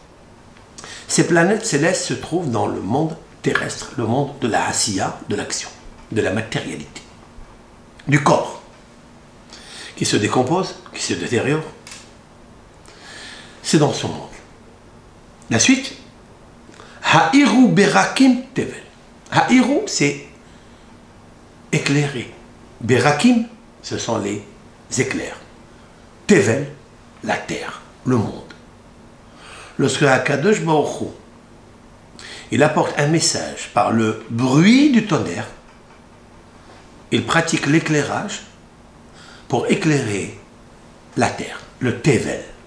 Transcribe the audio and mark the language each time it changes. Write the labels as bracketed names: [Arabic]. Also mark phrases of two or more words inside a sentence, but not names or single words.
[French] Ces planètes célestes se trouvent dans le monde terrestre, le monde de la asiya, de l'action, de la matérialité, du corps, qui se décompose, qui se détériore. C'est dans ce monde. La suite, [Hebrew] האירו ברקיו תבל. Ha'iru, [French] c'est éclairé. Berakim, ce sont les éclairs. Tevel, la terre, le monde. Lorsque [Hebrew] הקדוש ברוך הוא, [French] il apporte un message par le bruit du tonnerre, il pratique l'éclairage pour éclairer la terre, le Tevel.